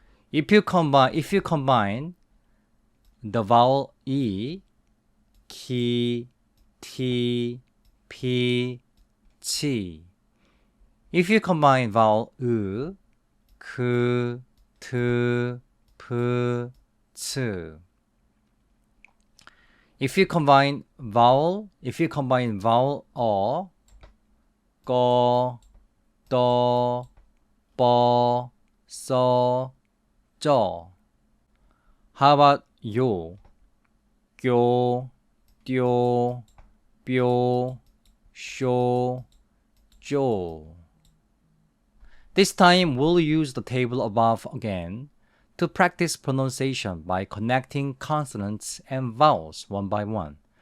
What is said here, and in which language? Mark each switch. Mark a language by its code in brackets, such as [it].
[en] If you combine the vowel e, [ko] 키, 티, 피, 치. [en] If you combine vowel [ko] 으, 크, 트, 프, 츠. [en] If you combine vowel [ko] 어, 꺼, 떠, 뻐, 써, 쩌. [en] How about [ko] 요, 교, 띨, 뼈, 쇼, 쪼. [en] This time we'll use the table above again to practice pronunciation by connecting consonants and vowels one by one.